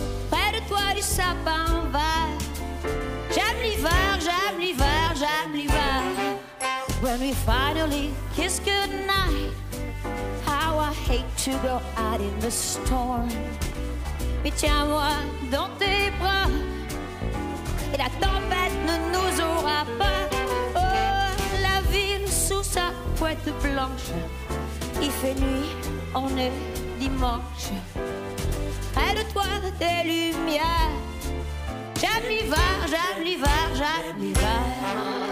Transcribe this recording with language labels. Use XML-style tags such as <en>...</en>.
<fr>Près de toi du sapin vert, j'aime l'hiver, j'aime l'hiver, j'aime l'hiver.</fr> <en>When we finally kiss goodnight, how I hate to go out in the storm.</en> <fr>Mais tiens-moi dans tes bras, et la tempête ne nous aura pas. Oh, la ville sous sa couette blanche, il fait nuit, on est dimanche. Près de toi des lumières, j'aime l'hiver, j'aime l'hiver, j'aime l'hiver.</fr>